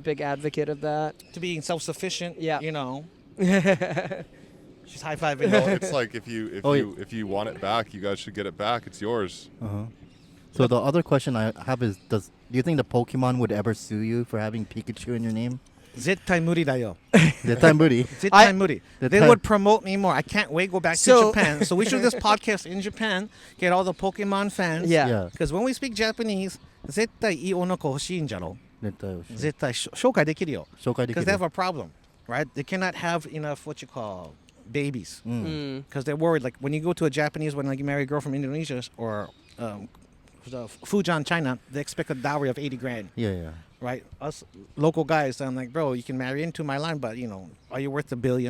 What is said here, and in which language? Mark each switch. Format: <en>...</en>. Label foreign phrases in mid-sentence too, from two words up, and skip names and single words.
<en>a big advocate of that. To being self-sufficient, Yeah. you know. She's high-fiving. No, it's like if Oh, you want it back, you guys should get it back. It's yours. So the other question I have is, do you think the Pokemon would ever sue you for having Pikachu in your name?</en> <ja>絶対無理だよ. 絶対無理. 絶対無理.</ja> <en>They</en> <ja>Zettai-</ja> <en>would promote me more. I can't wait to go back So- to Japan. So we should do this podcast in Japan, get all the Pokemon fans. Yeah. Yeah. Because when we speak Japanese,</en> <ja>絶対いい女の子欲しいんじゃろ。絶対絶対紹介できるよ。紹介できる。</ja> <en>Because they have a problem, right? They cannot have enough what you call babies. Because they're worried. Like when you go to a Japanese, when like you marry a girl from Indonesia or Fujian, China, they expect a dowry of 80 grand. Yeah, yeah. Right? Us local guys, I'm like, bro, you can marry into my line, but you know, are you worth $1 billion?</en>